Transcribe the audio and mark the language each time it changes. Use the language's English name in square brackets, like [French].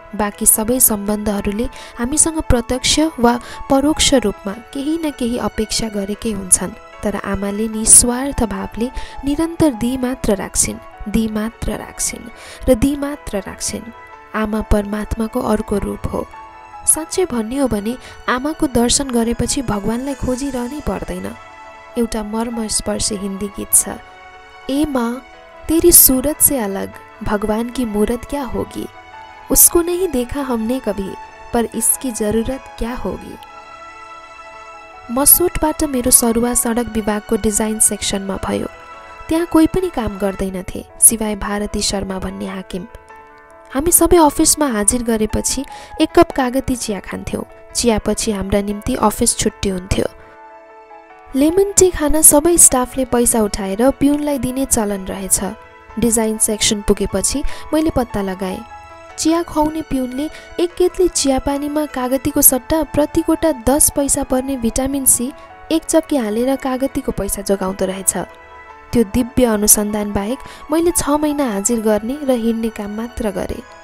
[Nepali] बाँकी सबै सम्बन्धहरूले हामीसँग प्रत्यक्ष वा परोक्ष रूपमा केही न केही अपेक्षा गरेकै हुन्छन्, तर आमाले निस्वार्थ भावले निरन्तर दिई मात्र राख्छिन्, दिई मात्र राख्छिन् र दिई मात्र राख्छिन्। आमा परमात्माको अर्को रूप हो। साँच्चै भन्ने हो भने आमाको दर्शन गरेपछि भगवानलाई खोजिरहनै पर्दैन। एउटा मर्मस्पर्शी हिन्दी गीत छ, [Hindi] ए माँ तेरी सूरत से अलग भगवान की मूरत क्या होगी, उसको नहीं देखा हमने कभी पर इसकी जरूरत क्या होगी। [Nepali] मसोटबाट मेरो सरुवा सडक विभागको डिजाइन सेक्सनमा भयो। त्यहाँ कोही पनि काम गर्दैनथे सिवाय भारती शर्मा भन्ने हाकिम। हामी सबै अफिसमा हाजिर गरेपछि 1 कप कागती चिया खान्थ्यौँ। चियापछि हाम्रा निम्ति अफिस छुट्टी हुन्थ्यो। लेमन टी खान सबै स्टाफले पैसा उठाएर पिउनलाई दिने चलन रहेछ। डिजाइन सेक्सन पुगेपछि मैले पत्ता लगाएँ। चिया खुवाउने पिउनले 1 केतली चियापानीमा कागतीको सट्टा प्रति गोटा 10 पैसा पर्ने भिटामिन सी 1 चक्की हालेर कागतीको पैसा जोगाउँदो रहेछ। त्यो दिव्य अनुसन्धान बाहेक मैले 6 महिना हाजिर गर्ने र हिँड्ने काम मात्र गरेँ।